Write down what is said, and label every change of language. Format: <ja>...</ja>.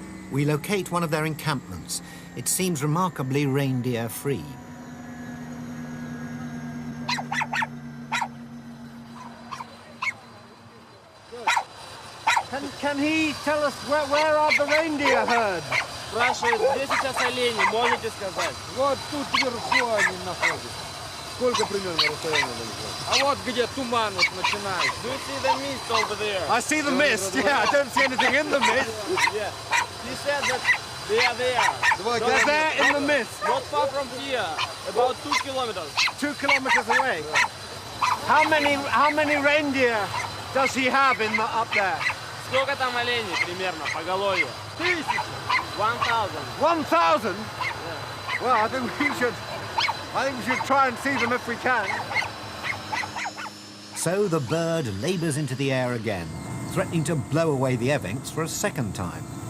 <en>We locate one of their encampments. It seems remarkably reindeer-free. Can he tell us where are the reindeer herds?</en> <ru>Спрашивает, где сейчас олени, можете сказать? Вот тут вверху они находятся. Сколько примерно расстояние далеко? А вот где туман вот начинается.</ru> <en>Do you see the mist over there? I see the mist, yeah, I don't see anything in the mist. Yeah. He said that they are there. They're there in the mist. Not far from here, about 2 kilometers. 2 kilometers away. How many reindeer does he have up there?</en> <ru>Сколько там оленей примерно, поголовье? 1000. 1000.</ru> <en>1,000? Yeah. Well, I think we should try and see them if we can. So the bird labours into the air again, threatening to blow away the Evenks for a second time.</en>